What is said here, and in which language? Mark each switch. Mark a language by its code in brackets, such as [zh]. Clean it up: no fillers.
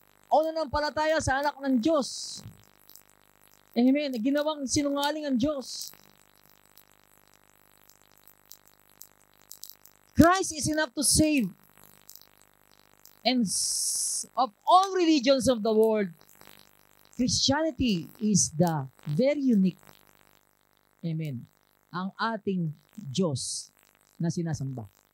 [tl] O nanampalataya sa anak ng Diyos. Amen. Ginawang sinungaling ang Diyos. [en] Christ is enough to save. And of all religions of the world, Christianity is the very unique. Amen. [tl] Ang ating Diyos na sinasamba.